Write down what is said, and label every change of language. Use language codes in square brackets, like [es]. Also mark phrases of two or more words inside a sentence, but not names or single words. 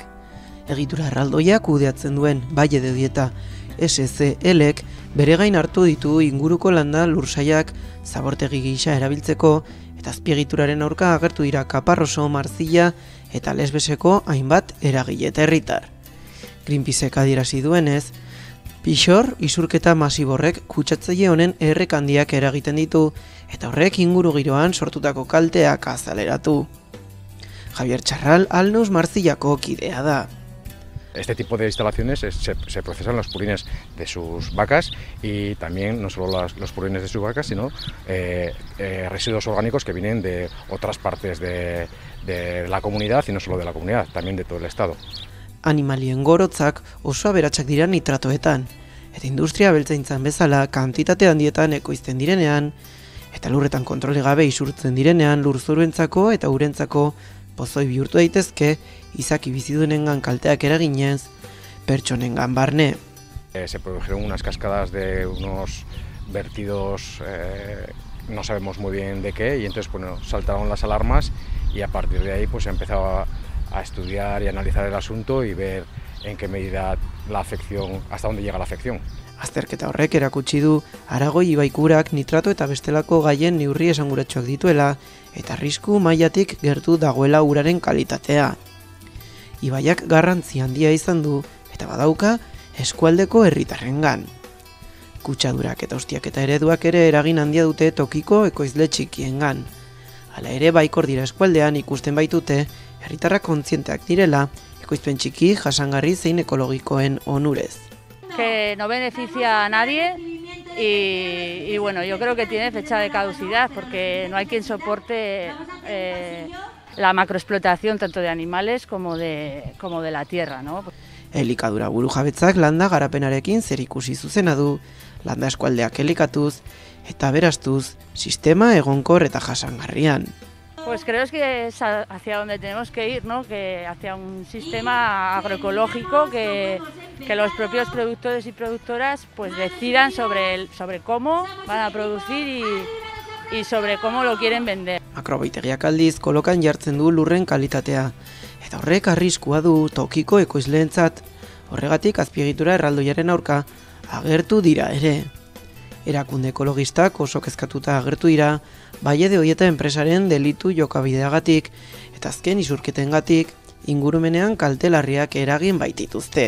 [eu] Egitura erraldoiak kudeatzen duen Valle de Dieta SCL-ek bere gain hartu ditu inguruko landa lursaiak zabortegi gisa erabiltzeko eta azpiegituraren aurka agertu dira Kaparroso, Marzilla eta Lesbeseko hainbat eragile eta herritar. Greenpeacek adierazi duenez, pixor isurketa masiborrek kutsatzaile honen errek handiak eragiten ditu eta horrek inguru giroan sortutako kalteak azaleratu. Javier Charral Alnus Marzillako kidea da. [es] Este tipo de instalaciones se procesan los purines de sus vacas y también no solo los purines de sus vacas, sino residuos orgánicos que vienen de otras partes de la comunidad y no solo de la comunidad, también de todo el estado. [eu] Animalien gorotzak oso aberatsak dira nitratoetan, eta industria abeltzaintzan bezala kantitate handietan ekoizten direnean, eta lurretan kontrole gabe isurtzen direnean lurzoruentzako eta urentzako pozoi bihurtu daitezke izaki bizidunengan kalteak eraginez, pertsonengan barne. [es] Se produjeron unas cascadas de unos vertidos, no sabemos muy bien de qué, y entonces bueno, saltaron las alarmas y a partir de ahí pues se empezaba a estudiar y analizar el asunto y ver en qué medida la afección, hasta dónde llega la afección. [eu] Azterketa horrek erakutsi du Aragoi ibaikurak nitrato eta bestelako gaien neurri esanguratsuak dituela eta arrisku mailatik gertu dagoela uraren kalitatea. Ibaiak garrantzi handia izan du eta badauka eskualdeko herritarrengan. Kutsadurak eta ustiaketa ereduak ere eragin handia dute tokiko ekoizle txikiengan. Hala ere baikor dira eskualdean ikusten baitute herritarrak kontzienteak direla ekoizpen txiki, jasangarri zein ekologikoen onurez. [es] Que no beneficia a nadie y bueno, yo creo que tiene fecha de caducidad porque no hay quien soporte la macroexplotación tanto de animales como de la tierra, ¿no? [eu] Elikadura burujabetzak landa garapenarekin zerikusi zuzena du, landa eskualdeak elikatuz eta beraztuz sistema egonkor eta jasangarrian. [es] Pues creo que es hacia donde tenemos que ir, ¿no? Que hacia un sistema agroecológico que los propios productores y productoras pues decidan sobre cómo van a producir y sobre cómo lo quieren vender. [eu] Makrobehitegiak aldiz kolokan jartzen du lurren kalitatea eta horrek arriskua du tokiko ekoizleentzat. Horregatik azpiegitura erraldoiaren aurka agertu dira ere. Erakunde ekologistak oso kezkatuta agertu dira Valle de Dieta enpresaren delitu jokabideagatik eta azken isurketengatik ingurumenean kalte larriak eragin baitituzte.